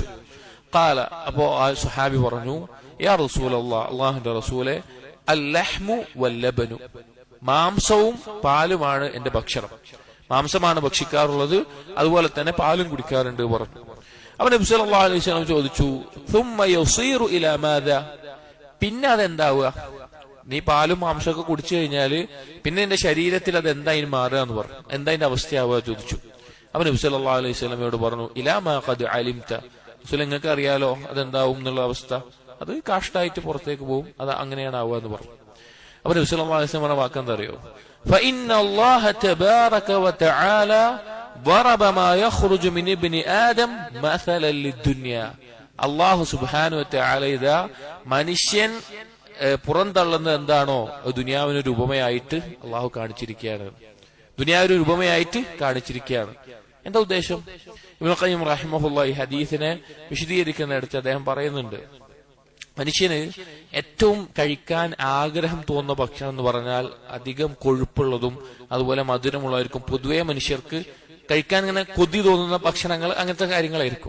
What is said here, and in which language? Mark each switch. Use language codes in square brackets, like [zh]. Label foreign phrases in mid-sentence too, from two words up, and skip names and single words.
[ml] ഖാല, അപ്പോ ആ സ്വഹാബി പറഞ്ഞു, [ar] يا رسول الله, [ml] അല്ലാഹുവിന്റെ റസൂലേ, [ar] اللحم واللبن, [ml] മാംസവും പാലുമാണ് എന്റെ ഭക്ഷണം, മാംസമാണ് ഭക്ഷിക്കാറുള്ളത്, അതുപോലെ തന്നെ പാലും കുടിക്കാറുണ്ട് പറഞ്ഞു. അപ്പോൾ നബി [ar] صلى الله عليه وسلم [ml] ചോദിച്ചു, [ar] ثم يصير الى ماذا, [ml] പിന്നെ അതെന്താവുക, നീ പാലും മാംസമൊക്കെ കുടിച്ചു കഴിഞ്ഞാല് പിന്നെ നിന്റെ ശരീരത്തിൽ അത് എന്തായാലും മാറുക എന്ന് പറഞ്ഞു. എന്താ അതിന്റെ അവസ്ഥയാവുക ചോദിച്ചു. അപ്പൊ നബി [ar] صلى الله عليه [ml] വസല്ലമയോട് പറഞ്ഞു, [ar] إلى ما قد علمت, [ml] നിങ്ങൾക്ക് അറിയാലോ അതെന്താവും എന്നുള്ള അവസ്ഥ, അത് കാഷ്ടായിട്ട് പുറത്തേക്ക് പോകും, അത് അങ്ങനെയാണ് ആവുക എന്ന് പറഞ്ഞു. അപ്പൊ നബി [ar] صلى الله عليه وسلم [ml] പറഞ്ഞ വാക്കെന്താ അറിയോ, [ar] فإن الله تبارك وتعالى ضرب ما يخرج من ابن آدم مثلا للدنيا. [ml] അല്ലാഹു [ar] سبحانه وتعالى [ml] ഇതാ മനുഷ്യൻ പുറന്തള്ളുന്നത് എന്താണോ ദുനിയാവിനൊരു ഉപമയായിട്ട് അള്ളാഹു കാണിച്ചിരിക്കുകയാണ്, ദുനിയാവിനൊരു ഉപമയായിട്ട് കാണിച്ചിരിക്കുകയാണ്. എന്താ ഉദ്ദേശം? ഇബ്നു ഖയ്യിം റഹിമഹുല്ലാഹി ഹദീസിനെ വിശദീകരിക്കുന്നിടത്ത് അദ്ദേഹം പറയുന്നുണ്ട്, മനുഷ്യന് ഏറ്റവും കഴിക്കാൻ ആഗ്രഹം തോന്നുന്ന ഭക്ഷണം എന്ന് പറഞ്ഞാൽ അധികം കൊഴുപ്പുള്ളതും അതുപോലെ മധുരമുള്ളവർക്കും പൊതുവെ മനുഷ്യർക്ക് കഴിക്കാൻ ഇങ്ങനെ കൊതി തോന്നുന്ന ഭക്ഷണങ്ങൾ അങ്ങനത്തെ കാര്യങ്ങളായിരിക്കും.